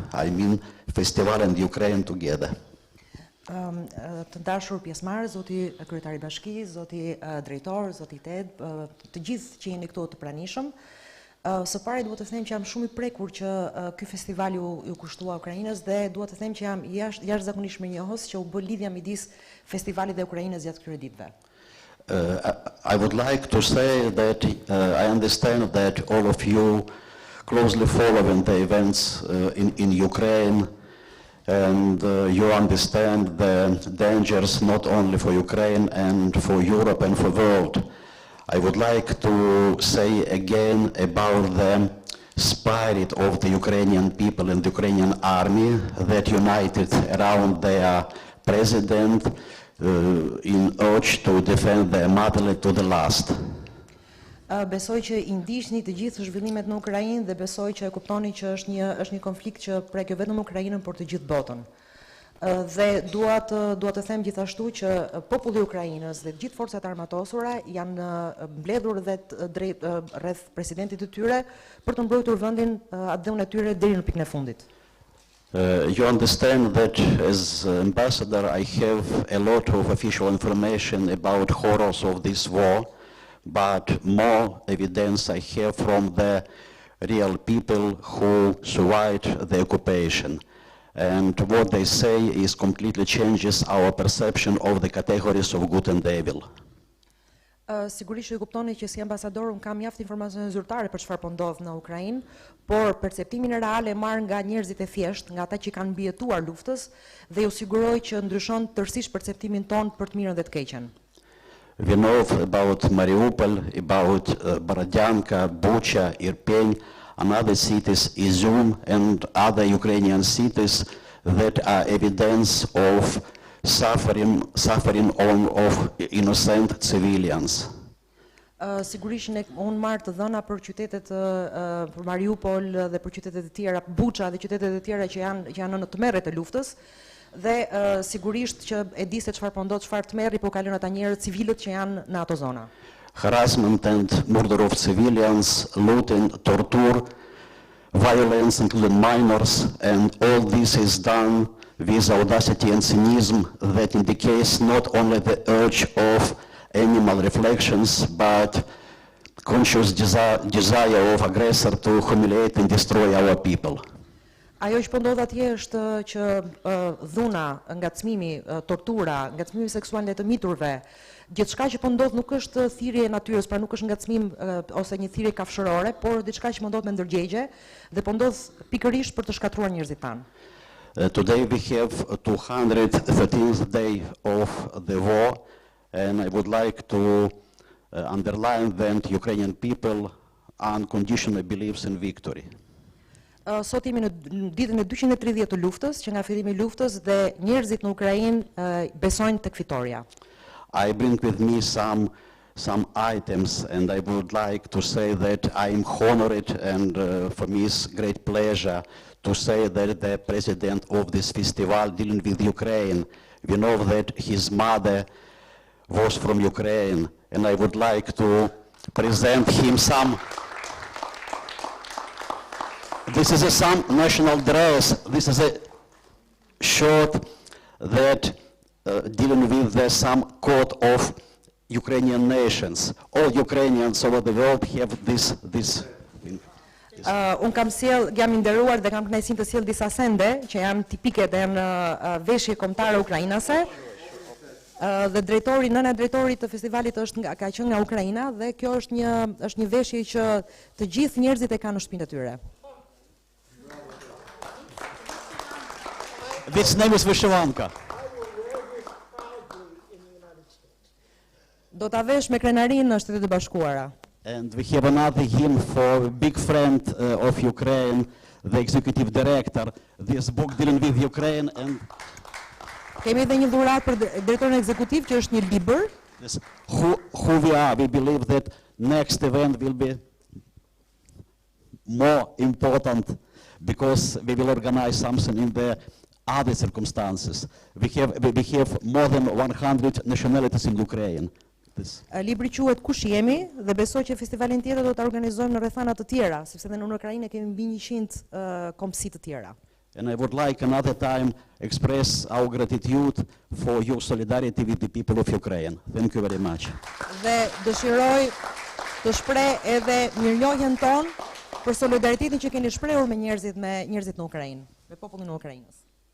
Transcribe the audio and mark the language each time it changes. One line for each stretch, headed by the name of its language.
English: I mean, festival and Ukraine together.
Albanian: Të dashur pjesëmarrës, zoti kryetari i bashkisë, zoti drejtor, zoti Ted, të gjithë që jeni këtu të pranishëm. Së pari duhet të them që jam shumë i prekur që ky festival ju kushtua Ukrainës, dhe duhet të them që jam jashtëzakonisht mirënjohës që u bë lidhja midis festivalit dhe Ukrainës gjatë këtyre ditëve.
English: I would like to say that I understand that all of you closely following the events in Ukraine, and you understand the dangers not only for Ukraine and for Europe and for the world. I would like to say again about the spirit of the Ukrainian people and the Ukrainian army that united around their president in urge to defend their motherland to the last.
Albanian: Besoj që i ndiqni të gjithë zhvillimet në Ukrainë, dhe besoj që e kuptoni që është një konflikt që prek jo vetëm Ukrainën, por të gjithë botën. Dhe dua të them gjithashtu që populli i Ukrainës dhe të gjithë forcat armatosura janë mbledhur rreth presidentit të tyre për të mbrojtur vendin atë dhënë e tyre deri në pikën e fundit.
English: You understand that as ambassador I have a lot of official information about horrors of this war, but more evidence I have from the real people who survived the occupation. And what they say is completely changes our perception of the categories of good and evil.
Albanian: Sigurisht që ju kuptoni që si ambasador unë kam mjaft informacione zyrtare për çfarë po ndodh në Ukrainë, por perceptimin real e marr nga njerëzit e thjeshtë, nga ata që kanë mbijetuar luftës, dhe ju siguroj që ndryshon tërësisht perceptimin ton për të mirën dhe të keqen.
English: We know about Mariupol, about Borodyanka, Bucha, Irpin, and other cities, Izum, and other Ukrainian cities that are evidence of suffering of innocent civilians.
Albanian: Sigurisht unë marr të dhëna për qytetet për Mariupol dhe për qytetet e tjera, Bucha dhe qytetet e tjera që janë në tmerret e luftës. Dhe sigurisht që e di se çfarë po ndodh, çfarë tmerri po kalojnë ata njerëz civilët që janë në ato zona.
English: Harassment and murder of civilians, looting, torture, violence including minors, and all this is done with audacity and cynism that indicates not only the urge of animal reflections, but conscious desire of aggressor to humiliate and destroy our people.
Albanian: Ajo që po ndodh atje është që dhuna, ngacmimi, tortura, ngacmimi seksual ndaj të miturve, gjithçka që po ndodh nuk është thirrje e natyrës, pra nuk është ngacmim ose një thirrje kafshërore, por diçka që po ndodh me ndërgjegje dhe po ndodh pikërisht për të shkatruar njerëzit tanë.
English: Today we have 213th day of the war, and I would like to underline that Ukrainian people unconditionally believes in victory.
Albanian: Sot jemi në ditën e 230 të luftës, që nga fillimi i luftës dhe njerëzit në Ukrainë besojnë tek fitoria.
English: I bring with me some items, and I would like to say that I am honored, and for me it's great pleasure to say that the president of this festival dealing with Ukraine, we know that his mother was from Ukraine, and I would like to present him some. This is some national dress. This is a shirt that dealing with some code of Ukrainian nations. All Ukrainians over the world have this thing.
Albanian: Unë kam jam i nderuar dhe kam kënaqësinë të sjell disa sende që janë tipike dhe janë veshje kombëtare ukrainase. Dhe nëna drejtorit të festivalit ka qenë nga Ukraina dhe kjo është një veshje që të gjithë njerëzit e kanë në shtëpinë e tyre.
English: Its name is Vyshivanka.
Albanian: Do ta vesh me krenarinë në Shtetet e Bashkuara.
English: And we have another hymn for a big friend of Ukraine, the executive director. This book dealing with Ukraine and.
Albanian: Kemi edhe një dhuratë për drejtorin ekzekutiv që është një libër.
English: Who we are, we believe that next event will be more important because we will organize something in the other circumstances. We have more than 100 nationalities in Ukraine.
Albanian: Libri quhet Kush jemi dhe besoj që festivalin tjetër do ta organizojmë në rrethana të tjera, sepse edhe në Ukrainë kemi mbi 100 kombësi të tjera.
English: And I would like another time express our gratitude for your solidarity with the people of Ukraine. Thank you very much.
Albanian: Dhe dëshiroj të shpreh edhe mirënjohjen tonë për solidaritetin që keni shprehur me njerëzit në Ukrainë, me popullin e Ukrainës.